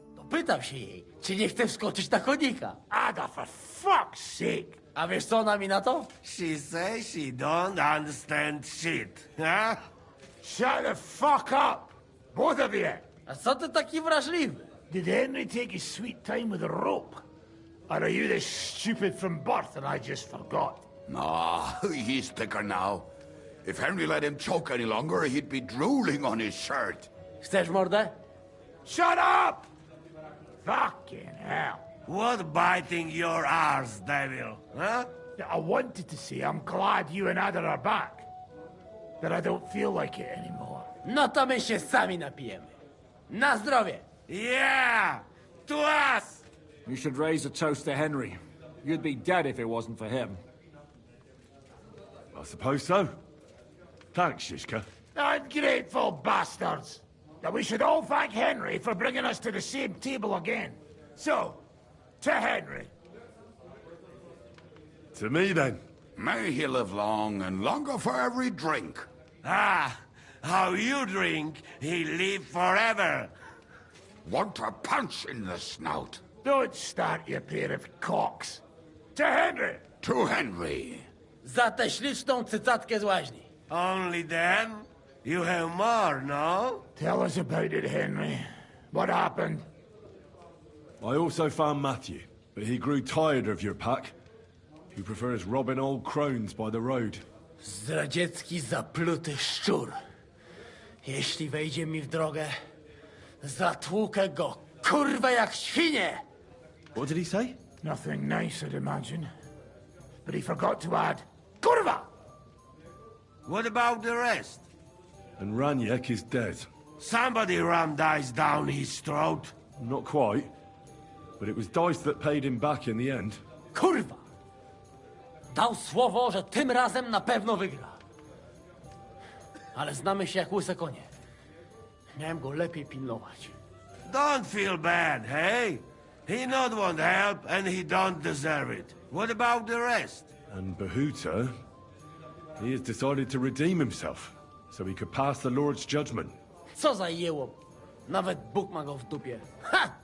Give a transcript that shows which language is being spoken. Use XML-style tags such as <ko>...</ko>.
<pl>Pytam się jej, czy nie chce wskoczyć na konika.</pl> <en>Ada, for fuck's sake.</en> <pl>A wiesz co ona mi na to?</pl> <en>She says she don't understand shit, huh? Shut the fuck up, both of you.</en> <pl>A co ty taki wrażliwy?</pl> <en>Did Henry take his sweet time with a rope? Or are you this stupid from birth and I just forgot? Nah, he's thicker now. If Henry let him choke any longer, he'd be drooling on his shirt.</en> <pl>Chcesz mordę?</pl> <en>Shut up! Fucking hell. What biting your arse, devil, huh? I wanted to say I'm glad you and Ada are back. That I don't feel like it anymore.</en> <pl>No to my się sami napijemy. Na zdrowie!</pl> <en>Yeah! To us! You should raise a toast to Henry. You'd be dead if it wasn't for him. I suppose so. Thanks, Shishka. Ungrateful bastards! That we should all thank Henry for bringing us to the same table again. So, to Henry. To me, then. May he live long and longer for every drink. Ah, how you drink, he live forever. Want a punch in the snout? Don't start, you pair of cocks. To Henry! To Henry.</en> <pl>Za tę śliczną cycatkę z łaźni.</pl> <en>Only then? You have more, no? Tell us about it, Henry. What happened? I also found Matthew, but he grew tired of your pack. He prefers robbing old crones by the road.</en> <pl>Zdradziecki, zapluty szczur. Jeśli wejdzie mi w drogę, zatłukę go, kurwa, jak świnie!</pl> <en>What did he say? Nothing nice, I'd imagine. But he forgot to add, kurwa! What about the rest? And Raniek is dead. Somebody rammed dice down his throat. Not quite. But it was Dice that paid him back in the end. Kurwa!</en> <pl>Dał słowo, że tym razem na pewno wygra. Ale znamy się jak łyse konie. Miałem go lepiej pilnować.</pl> <en>Don't feel bad, hey? He not want help, and he don't deserve it. What about the rest? And Bahuta, he has decided to redeem himself, so he could pass the Lord's judgment.</en> <pl>Co za jełop. Nawet Bóg ma go w dupie. Ha!</pl>